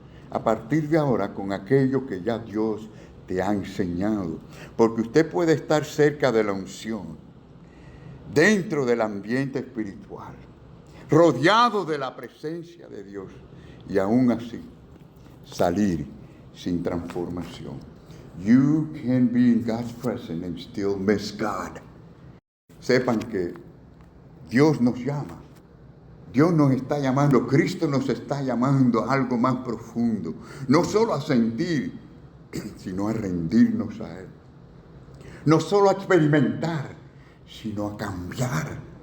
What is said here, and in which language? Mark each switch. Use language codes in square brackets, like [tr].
[es] A partir de ahora con aquello que ya Dios te ha enseñado. Porque usted puede estar cerca de la unción, dentro del ambiente espiritual, rodeado de la presencia de Dios, y aún así salir sin transformación. [en] You can be in God's presence and still miss God. [es] Sepan que Dios nos llama. Dios nos está llamando, Cristo nos está llamando a algo más profundo. No solo a sentir, sino a rendirnos a Él. No solo a experimentar, sino a cambiar.